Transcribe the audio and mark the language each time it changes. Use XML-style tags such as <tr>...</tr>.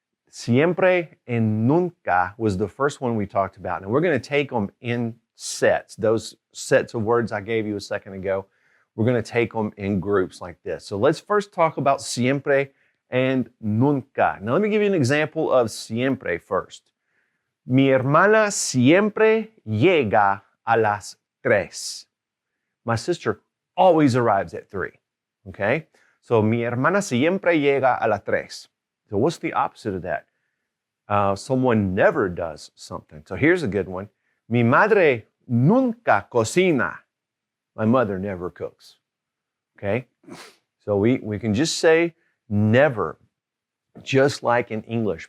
<en>Siempre and nunca was the first one we talked about, and we're going to take them in sets. Those sets of words I gave you a second ago, we're going to take them in groups like this. So let's first talk about siempre and nunca. Now let me give you an example of siempre first.</en> <es>Mi hermana siempre llega a las 3.</es> <en>My sister always arrives at 3, okay?</en> <es>So, mi hermana siempre llega a las 3.</es> <en>So, what's the opposite of that? Someone never does something. So, here's a good one. Mi madre nunca cocina. My mother never cooks, okay? So, we can just say never, just like in English.</en>